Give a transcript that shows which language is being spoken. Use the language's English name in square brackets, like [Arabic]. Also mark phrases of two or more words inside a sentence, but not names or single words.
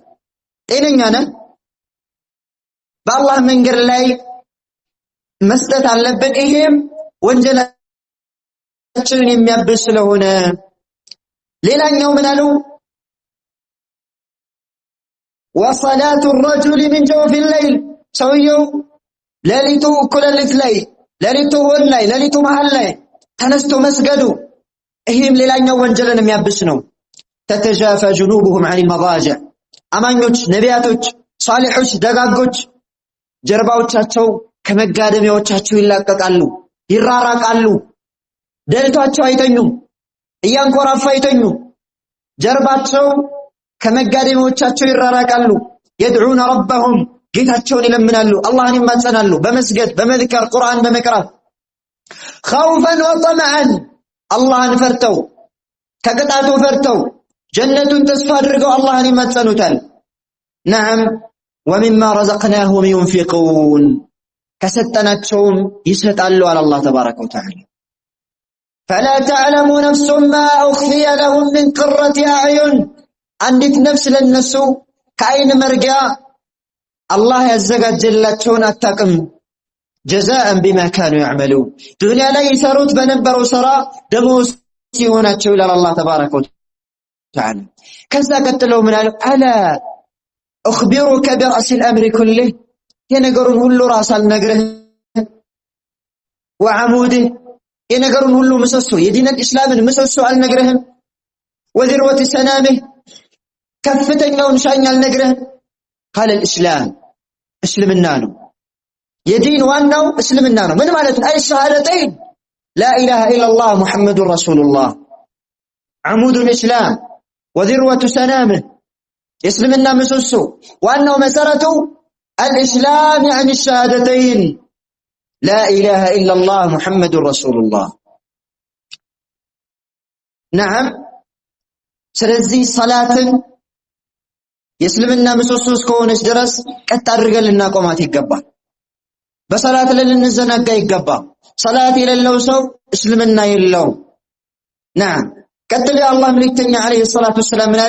[Amharic] ጤነኛ ነህ? በአላህ መንገድ ላይ መስጠት አለብን። ይሄም ወንጀላችንን የሚያብስ ስለሆነ ሌላኛው ምን አለው? ወሰላቱ [Arabic] الرجل من جوف الليل [Amharic] ሰውየው ሌሊቱ እኩለ ሌሊት ላይ ሌሊቱ ሆን ላይ ሌሊቱ መሃል ላይ ተነስቶ መስገዱ ይሄም ሌላኛው ወንጀልን የሚያብስ ነው። [Arabic] تتجافى جنوبهم عن المضاجع [Amharic] አማኞች፣ ነቢያቶች፣ ሷሊሖች፣ ደጋጎች ጀርባዎቻቸው ከመጋደሚያዎቻቸው ይላቀቃሉ፣ ይራራቃሉ። ደልቷቸው አይተኙም፣ እያንኮራፋ አይተኙም። ጀርባቸው ከመጋደሚያዎቻቸው ይራራቃሉ። [Arabic] يدعون ربهم [Amharic] ጌታቸውን ይለምናሉ፣ አላህን ይማጸናሉ በመስገድ በመዝከር ቁርአን በመቅራት [Arabic] خوفا وطمعا [Amharic] አላህን ፈርተው ከቅጣቱ ፈርተው ጀነቱን ተስፋ አድርገው አላህን ይማጸኑታል። [Arabic] نعم ومما رزقناهم ينفقون [Amharic] ከሰጠናቸውም ይሰጣሉ አለ አላህ [Arabic] تبارك وتعالى። فلا تعلم نفس ما أخفي لهم من قرة أعين [Amharic] አንዲት ነፍስ ለነሱ ከአይን መርጊያ አላህ ያዘጋጀላቸውን አታውቅም። [Arabic] جزاء بما كانوا يعملون [Amharic] ዱንያ ላይ ይሰሩት በነበረው ስራ ደሞዝ ሲሆናቸው ይላል አላህ [Arabic] تبارك وتعالى። [Amharic] ከዛ ቀጥለው ምን አለ? [Arabic] ألا أخبرك برأس الأمر كله [Amharic] የነገሩን ሁሉ ራስ አልነግርህም? وعموده የነገሩን ሁሉ ምሰሶ የዲን እስላምን ምሰሶ አልነግርህም? وذروة سنامه ከፍተኛውን ሻኝ አልነግርህም? [Arabic] قال الإسلام [Amharic] እስልምና ነው። የዲን ዋናው እስልምና ነው። ምን ማለት ነው? [Arabic] አይ ሸሃደተይን لا إله إلا الله محمد رسول الله عمود الإسلام وذروة سنامه [Amharic] እስልምና ምሰሶ ዋናው መሰረቱ [Arabic] الإسلام يعني الشهادتين لا إله إلا الله محمد رسول الله [Amharic] نعم ስለዚህ ሰላትን የእስልምና ምሰሶ እስከሆነች ድረስ ቀጥ አድርገን ልናቆማት ይገባል። በሰላት ላይ ልንዘናጋ ይገባል። ሰላት የሌለው ሰው እስልምና የለውም። نعم ቀጥሎ የአላህ መልእክተኛ [Arabic] عليه الصلاة والسلام [Amharic] ምን አሉ?